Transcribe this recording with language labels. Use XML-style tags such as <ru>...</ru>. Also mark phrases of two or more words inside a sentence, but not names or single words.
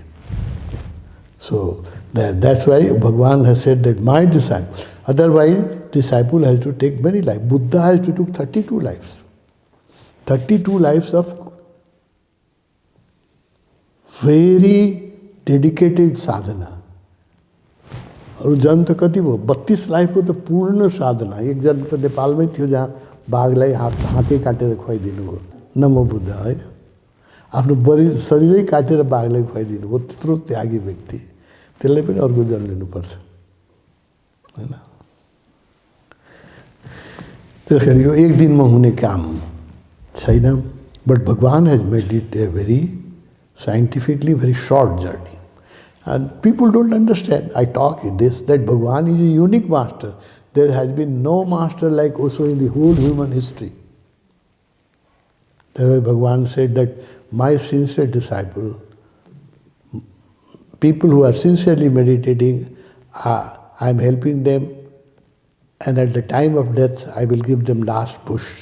<en>So that's why Bhagwan has said that my disciple, otherwise disciple has to take many lives. Buddha has to take 32 lives. 32 lives of very dedicated sadhana.</en> <ne>और जन्म तो कति भयो 32 लाइफ को तो पूर्ण साधना. एक जन्म तो नेपालमै थियो जहाँ बाघलाई हातै काटेर खुवाइदिनु भयो. नमो बुद्ध होइन. आफ्नो शरीरै काटेर बाघलाई खुवाइदिनु भयो. त्यत्रो त्यागी व्यक्ति. त्यसलाई पनि अर्को जन्म लिनुपर्छ हैन. त्यसैले यो एक दिनमा हुने काम छैन.</ne> <en>but Bhagwan has made it a very scientifically very short journey. And people don't understand. I talk in this, that Bhagwan is a unique master. There has been no master like Osho in the whole human history. That's why Bhagwan said that my sincere disciple, people who are sincerely meditating, I am helping them, and at the time of death I will give them last push.</en>